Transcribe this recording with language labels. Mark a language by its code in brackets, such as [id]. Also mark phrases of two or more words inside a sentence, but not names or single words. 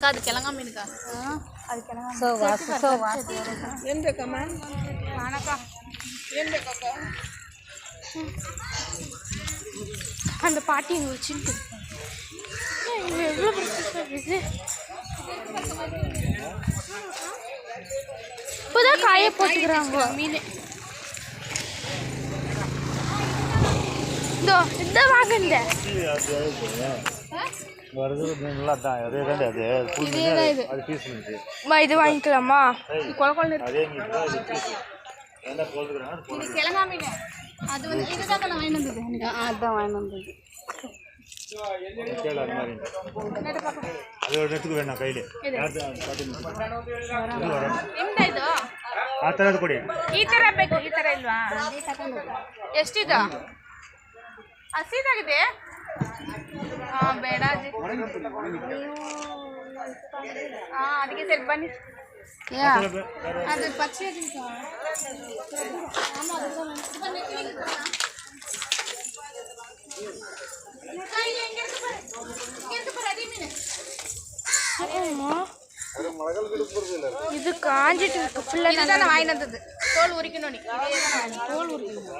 [ta] அது கிழங்கா மீனுக்கா? அது கிழங்கா [kn] ಏನು ಬೇಕಮ್ಮ? ಅಣಕ್ಕ ಏನು ಬೇಕಕ್ಕ? [ta] அந்த பாட்டி இங்கே வச்சுட்டு இங்கே எவ்வளோ இருக்குது. இப்போதான் காய போட்டுக்கிறாங்க மீன். இந்த வாங்க இது வாங்கிக்கலாமா? கிழங்கா மீன் அது வந்து இதுதான் வாங்கி வந்தது. அதுதான் வாங்கி வந்தது. வேணாம் கையில [kn] ಈ ಥರ ಬೇಕು. ಈ ಥರ ಇಲ್ವಾ? ಎಷ್ಟಿದೆ? ಹಸಿದಾಗಿದೆ. ಹಾಂ ಬೇಡ ಅದಕ್ಕೆ ಸರಿ ಬನ್ನಿ. ಅದು ಪಚ್ಚೆ [ta] இது காஞ்சிட்டு இருக்கு ஃபுல்லா. இதுதான் வாங்கி வந்தது. தோல் உரிக்கணும் நீ. தோல் உரிக்கணும்.